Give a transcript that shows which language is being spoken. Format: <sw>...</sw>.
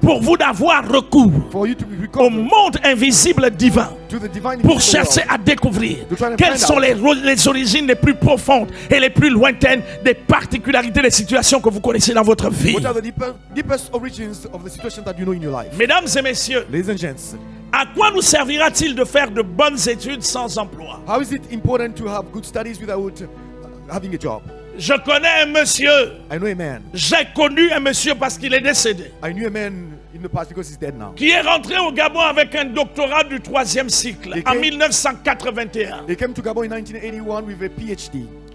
<fr>pour vous d'avoir recours</fr> <en>for you to</en> <fr>au</fr> <en>recover</en> <fr>monde invisible divin</fr> <en>to the divine</en> <fr>pour</fr> <en>invisible</en> <fr>chercher</fr> <en>world.</en> <fr>à découvrir</fr> <en>To try and</en> <fr>quelles</fr> <en>find</en> <fr>sont</fr> <en>out.</en> <fr>les origines les plus profondes et les plus lointaines des particularités des situations que vous connaissez dans votre vie.</fr> <en>What are the deepest origins of the situation that you know in your life?</en> <fr>Mesdames et messieurs,</fr> <en>Ladies and gents,</en> <fr>à quoi nous servira-t-il de faire de bonnes études sans emploi?</fr> <en>how is it important to have good studies without having a job?</en> <fr>Je connais un monsieur.</fr> <en>I know a man.</en> <fr>J'ai connu un monsieur parce qu'il est décédé.</fr> <en>I knew a man in the past because he's dead now.</en> <fr>Qui est rentré au Gabon avec un doctorat du 3e cycle Et en qui- 1981.</fr> <en>He came to Gabon in 1981 with a PhD.</en>